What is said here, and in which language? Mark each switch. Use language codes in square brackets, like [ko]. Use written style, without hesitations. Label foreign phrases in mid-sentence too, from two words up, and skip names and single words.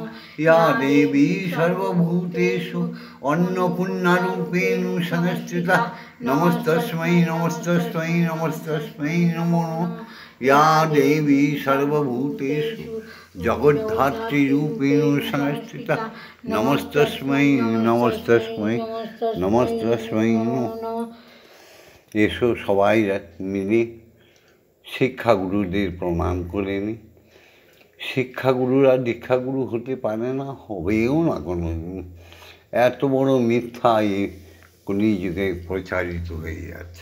[sa] या देवी सर्वभूतेषु अन्नपूर्णारूपेण संस्थिता नमस्तस्मै नमस्तस्मै नमस्तस्मै नमो नमः। या देवी सर्वभूतेषु जगद्धात्रीरूपेण संस्थिता नमस्तस्मै नमस्तस्मै नमस्तस्मै नमः। [bn] এসো সবাই মিলে শিক্ষাগুরুদের প্রণাম করে নি। শিক্ষাগুরুরা দীক্ষাগুরু হতে পারে না, হবেও না কোনো দিন। এত বড় মিথ্যা এই কলিযুগে প্রচারিত হয়ে যাচ্ছে।